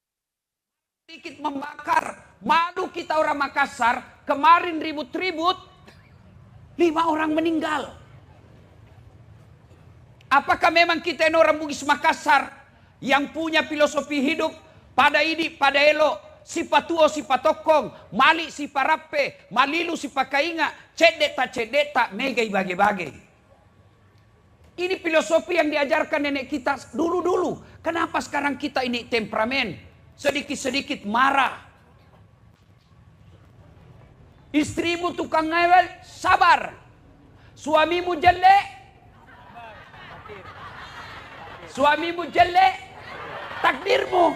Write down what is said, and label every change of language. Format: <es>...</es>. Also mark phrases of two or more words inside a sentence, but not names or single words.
<id>Sedikit membakar. Malu kita orang Makassar. Kemarin ribut-ribut. 5 orang meninggal. Apakah memang kita ini orang Bugis Makassar yang punya filosofi hidup pada ini, pada elok,</id> <bug>si patuo, si patokong, mali si parape, malilu si pakainga, cedeta, megai bage-bage.</bug> <id>Ini filosofi yang diajarkan nenek kita dulu-dulu. Kenapa sekarang kita ini temperamen, sedikit-sedikit marah? Istrimu tukang ngewel, sabar. Suamimu jelek, takdirmu.</id>